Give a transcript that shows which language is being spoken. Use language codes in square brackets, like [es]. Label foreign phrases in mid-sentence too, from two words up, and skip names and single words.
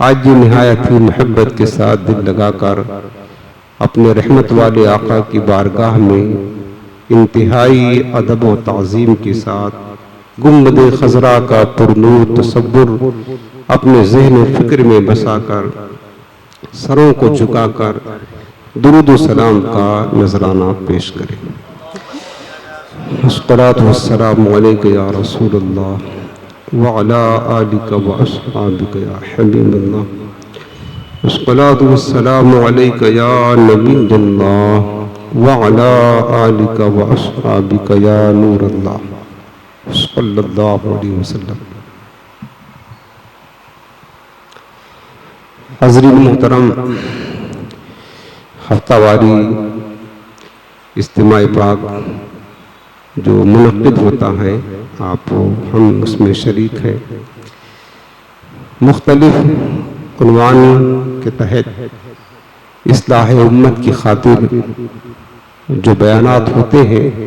[ur] آج یہ نہایت ہی محبت کے ساتھ دل لگاکر اپنے رحمت والے آقا کی بارگاہ میں انتہائی ادب و تعظیم کے ساتھ گنبد خضرا کا پرنور تصور اپنے ذہن و فکر میں بساکر سروں کو جھکاکر درود و سلام کا نذرانہ پیش کریں. [ar] الصلاة والسلام عليك يا رسول الله وعلى آلك وأصحابك يا حبيب الله. الصلاة والسلام عليك يا نبي الله وعلى آلك وأصحابك يا نور الله صلى الله عليه وسلم. [ur] حاضرین محترم، ہفتہ واری اجتماع پاک جو منعقد ہوتا ہے ہم اس میں شریک ہیں. مختلف عنوان کے تحت اصلاح امت کی خاطر جو بیانات ہوتے ہیں,